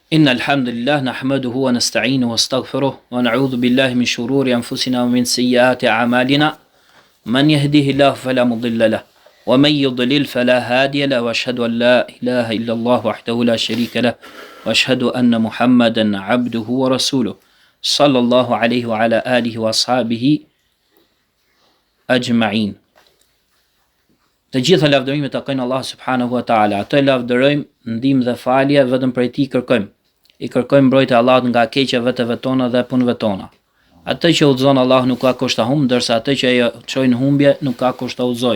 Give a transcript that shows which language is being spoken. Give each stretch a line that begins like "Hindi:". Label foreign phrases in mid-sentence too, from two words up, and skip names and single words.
Arabic: إن الحمد لله نحمده ونستعينه واستغفره ونعوذ بالله من شرور أنفسنا ومن سيئات أعمالنا من يهده الله فلا مضل له ومن يضلل فلا هادي له وأشهد أن لا إله إلا الله وحده لا شريك له وأشهد أن محمدا عبده ورسوله صلى الله عليه وعلى آله وأصحابه أجمعين.
Albanian: Të gjitha lavdërimet takojnë Allah
Arabic: سبحانه وتعالى.
Albanian: Atë lavdërojmë, ndihmë dhe falje vetëm prej tij kërkojmë. I kërkojmë mbrojtje Allahut nga keqja vetëve tona dhe punëve tona. Atë që udhëzon Allah nuk ka kusht ta humb, ndërsa atë që ajo çojnë humbje nuk ka kusht ta udhëzoj.